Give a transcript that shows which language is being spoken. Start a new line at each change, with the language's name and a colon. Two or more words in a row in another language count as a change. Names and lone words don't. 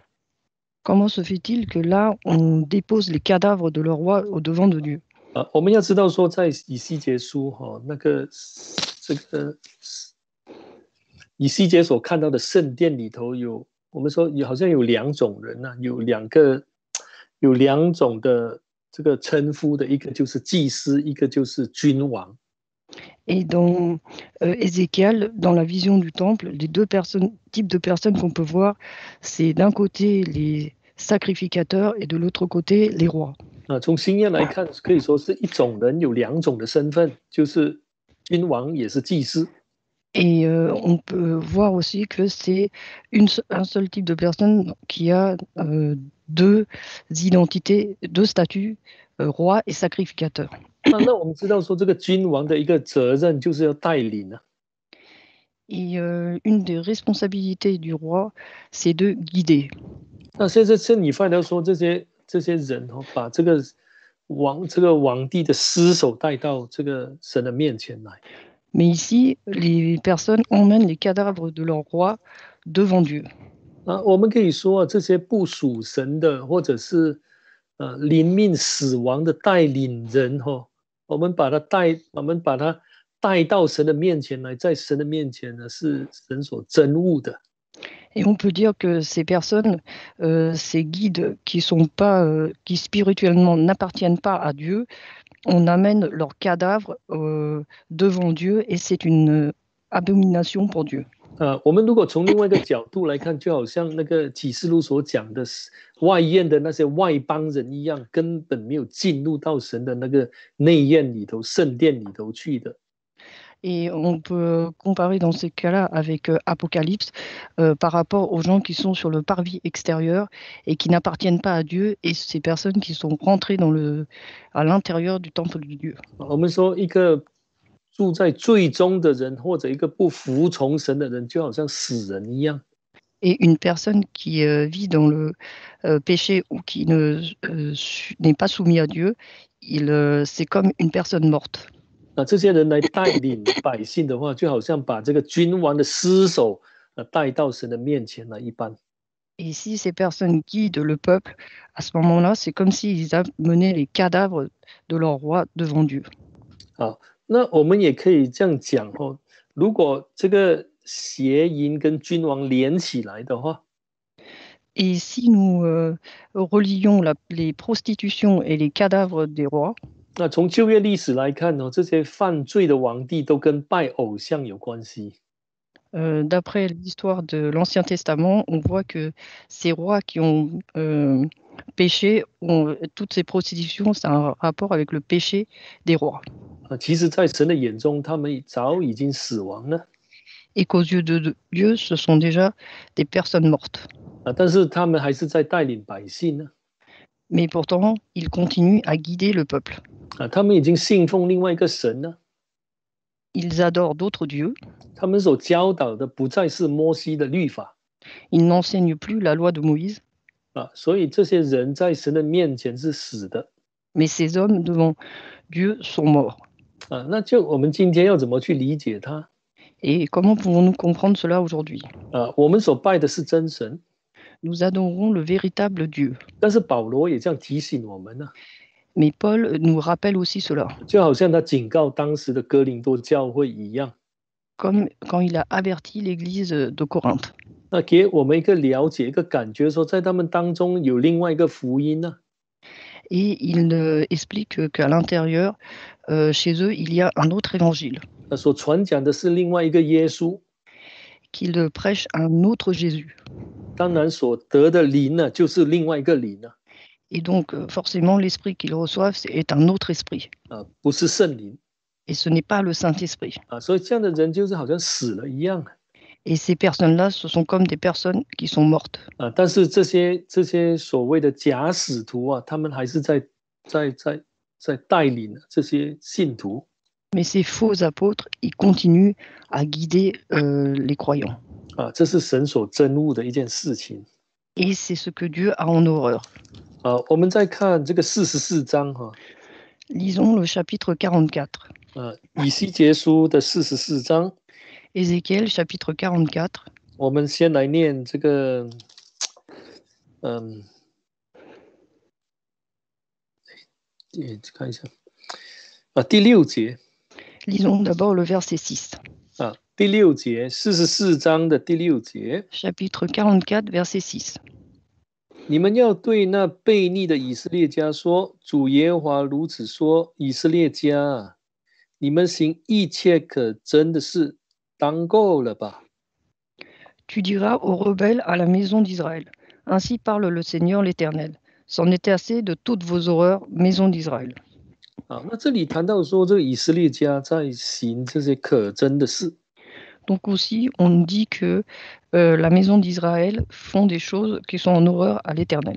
French: Comment se fait-il que là, on dépose les cadavres de leur roi au devant de Dieu?
Chinese: 我们要知道说，在以西结书这个以西结所看到的圣殿里头有，我们说好像有2种人有2种的这个称呼的，一个就是祭司，一个就是君王。
French: Et dans Ézéchiel, dans la vision du temple, les 2 types de personnes qu'on peut voir, c'est d'un côté les sacrificateurs et de l'autre côté les rois.
Chinese: 从新约来看，可以说是一种人有2种的身份，就是君王也是祭司。
French: Et on peut voir aussi que c'est un seul type de personne qui a 2 identités, 2 statuts, roi et sacrificateur.
Chinese: 那我们知道说，这个君王的一个责任就是要带领
French: Et une des responsabilités du roi, c'est de guider.
Chinese: 那现在你发现说，这些人把这个皇帝的尸首带到这个神的面前来。
French: Mais ici, les personnes emmènent les cadavres de leur roi devant Dieu.
Chinese: 我们可以说这些不属神的，或者是临命死亡的带领人我们把他带到神的面前来，在神的面前呢，是神所憎恶的。
French: Et on peut dire que ces personnes, ces guides qui spirituellement n'appartiennent pas à Dieu, on amène leurs cadavres devant Dieu, et c'est une abomination pour Dieu.
Chinese: 我们如果从另外一个角度来看，就好像那个启示录所讲的外院的那些外邦人一样，根本没有进入到神的那个内院里头、圣殿里头去的。
French: Et on peut comparer dans ces cas-là avec Apocalypse par rapport aux gens qui sont sur le parvis extérieur et qui n'appartiennent pas à Dieu, et ces personnes qui sont rentrées à l'intérieur du temple de Dieu.
Chinese: 我们说一个住在最终的人，或者一个不服从神的人，就好像死人一样。
French: Et une personne qui vit dans le péché ou qui n'est pas soumis à Dieu, c'est comme une personne morte.
Chinese: 这些人来带领百姓的话，就好像把这个君王的尸首带到神的面前来一般。
French: Et si ces personnes guident le peuple, à ce moment-là, c'est comme s'ils amenaient les cadavres de leur roi devant Dieu.
Chinese: 好，那我们也可以这样讲如果这个邪淫跟君王连起来的话，
French: Et si nous relions les prostitutions et les cadavres des rois,
Chinese: 那从旧约历史来看呢，这些犯罪的王帝都跟拜偶像有关系。
French: D'après l'histoire de l'Ancien Testament, on voit que ces rois qui ont péché, toutes ces prostitutions, c'est un rapport avec le péché des rois.
Chinese: 其实，在神的眼中，他们早已经死亡了。
French: Et qu'aux yeux de Dieu, ce sont déjà des personnes mortes.
Chinese: 但是他们还是在带领百姓呢。
French: Mais pourtant, ils continuent à guider le peuple.
Chinese: 他们已经信奉另外一个神了。
French: Ils adorent d'autres dieux.
Chinese: 他们所教导的不再是摩西的律法。
French: Ils n'enseignent plus la loi de Moïse.
Chinese: 所以这些人在神的面前是死的。
French: Mais ces hommes devant Dieu sont morts.
Chinese: 那就我们今天要怎么去理解它？
French: Et comment pouvons-nous comprendre cela aujourd'hui?
Chinese: 我们所拜的是真神。
French: Nous adorons le véritable Dieu.
Chinese: 但是保罗也这样提醒我们呢。
French: Mais Paul nous rappelle aussi cela.
Chinese: 就好像他警告当时的哥林多教会一样。
French: Comme quand il a averti l'église de Corinthe.
Chinese: 那给我们一个了解，一个感觉，说在他们当中有另外一个福音呢。
French: Et il explique qu'à l'intérieur, chez eux, il y a un autre évangile.
Chinese: 所传讲的是另外一个耶稣。
French: Qu'il prêche un autre Jésus.
Chinese: 当然，所得的灵呢，就是另外一个灵呢。
French: Et donc, forcément, l'esprit qu'ils reçoivent est un autre esprit.
Chinese: 不是圣灵。
French: Et ce n'est pas le Saint-Esprit.
Chinese: 所以这样的人就是好像死了一样。
French: Et ces personnes-là, ce sont comme des personnes qui sont mortes.
Chinese: 但是这些所谓的假使徒他们还是在带领这些信徒。
French: Mais ces faux apôtres, ils continuent à guider les croyants.
Chinese: 这是神所憎恶的一件事情。
French: Et c'est ce que Dieu a en horreur.
Chinese: 我们再看这个44章
French: Lisons le chapitre 44.
Chinese: 以西结书的44章。
French: Ézéchiel chapitre 44.
Chinese: 我们先来念这个，看一下，第6节。
French: Lisons d'abord le verset 6.
Chinese: 第6节，44章的第6节。
French: Chapitre 44, verset 6.
Chinese: 你们要对那悖逆的以色列家说：主耶和华如此说，以色列家你们行一切可憎的事，当够了吧。
French: Tu diras aux rebelles à la maison d'Israël, ainsi parle le Seigneur l'Éternel. C'en est assez de toutes vos horreurs, maison d'Israël.
Chinese: 那这里谈到说，这个以色列家在行这些可憎的事。
French: Donc aussi, on nous dit que la maison d'Israël font des choses qui sont en horreur à l'Éternel.